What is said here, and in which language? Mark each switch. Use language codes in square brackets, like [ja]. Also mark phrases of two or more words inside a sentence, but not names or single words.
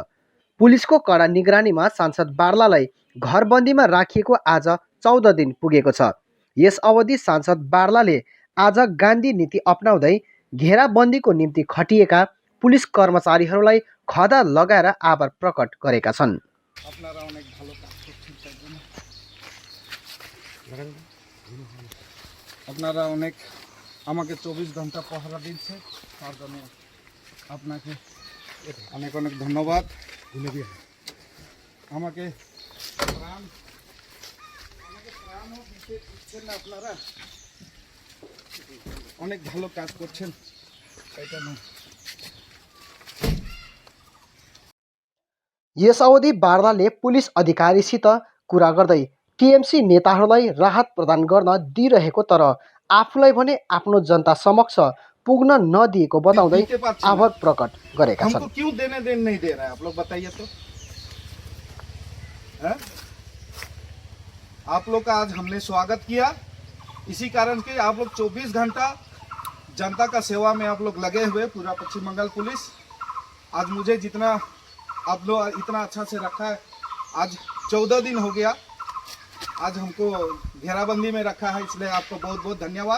[ne] पुलिसको कडा निगरानीमा सांसद वार्लालाई घरबन्दीमा राखिएको आज 14 दिन पुगेको छ। यस अवधि सांसद वार्लाले आज गान्धी नीति अपनाउँदै घेराबन्दीको निम्ति खटिएका पुलिस कर्मचारीहरूलाई खदा लगाएर आभार प्रकट गरेका छन्। [bn] আপনারা অনেক আমাকে 24 ঘন্টা পহরা দিচ্ছে তার জন্য আপনাকে অনেক অনেক ধন্যবাদ। আমাকে ত্রাণও দিচ্ছেন না আপনারা, অনেক ভালো কাজ করছেন এটা না। [ne] यस अवधि वार्लाले पुलिस अधिकारीसित कुरा गर्दै टिएमसी नेताहरूलाई राहत प्रदान गर्न दिइरहेको तर आफूलाई भने आफ्नो जनता समक्ष पुग्न नदिएको बताउँदै आभार प्रकट गरेका छन्। [hi] हमको क्यों देने नहीं दे रहा है आप लोग बताइए तो। आप लोग का आज हमने स्वागत किया इसी कारण के आप लोग 24 घंटा जनता का सेवा में आप लोग लगे हुए पूरा पश्चिम बंगाल पुलिस। आज मुझे जितना आप लोग इतना अच्छा से रखा है, आज 14 दिन हो गया, आज हमको घेराबंदी में रखा है इसलिए आपको बहुत बहुत धन्यवाद।